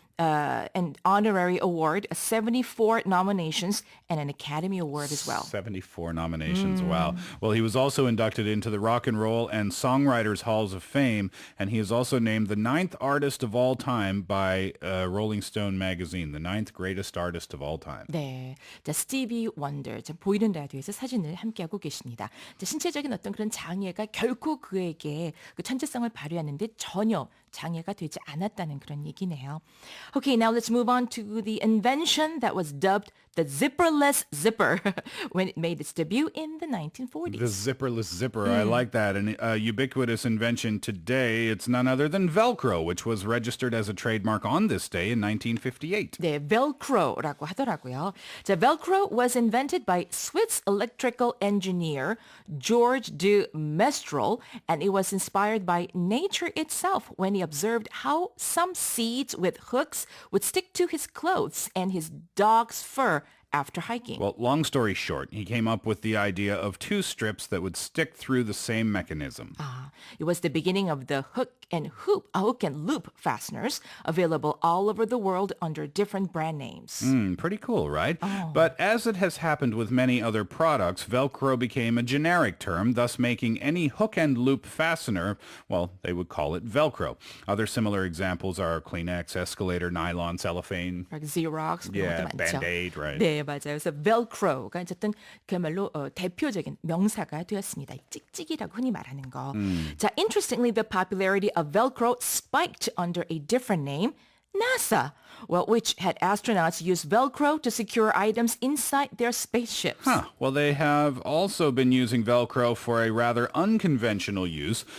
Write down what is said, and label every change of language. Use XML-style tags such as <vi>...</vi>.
<en>An honorary award, 74 nominations, and an Academy Award as well. 74 nominations, wow. Well, he was also inducted into the Rock and Roll and Songwriters Halls of Fame, and he is also named the 9th artist of all time by Rolling Stone magazine, the 9th greatest artist of all time.</en> <ko>네, 자, 스티비 원더, 자, 보이는 라디오에서 사진을 함께하고 계십니다. 자, 신체적인 어떤 그런 장애가 결코 그에게 그 천재성을 발휘하는데 전혀 장애가 되지 않았다는 그런 얘기네요.</ko> <en>Okay, now let's move on to the invention that was dubbed the zipperless zipper when it made its debut in the 1940s. The zipperless zipper, I like that. An ubiquitous invention today, it's none other than Velcro, which was registered as a trademark on this day in 1958.</en> <ko>네, Velcro라고 하더라고요.</ko> <en>자, Velcro was invented by Swiss electrical engineer George de Mestral, and it was inspired by nature itself when he observed how some seeds with hooks would stick to his clothes and his dog's fur after hiking. Well, long story short, he came up with the idea of two strips that would stick through the same mechanism. It was the beginning of the hook and loop fasteners available all over the world under different brand names. Pretty cool, right? But as it has happened with many other products, Velcro became a generic term, thus making any hook and loop fastener, well, they would call it Velcro. Other similar examples are Kleenex, escalator, nylon, cellophane. Like Xerox. Yeah, Band-Aid, right?</en> <ko>네, 네, 맞아요. 그래서 Velcro가 어쨌든 그야말로 대표적인 명사가 되었습니다. 찍찍이라고 흔히 말하는 거.</ko> <en>자, interestingly, the popularity of Velcro spiked under a different name, NASA, well, which had astronauts use Velcro to secure items inside their spaceships. Huh. Well, they have also been using Velcro for a rather unconventional use.</en>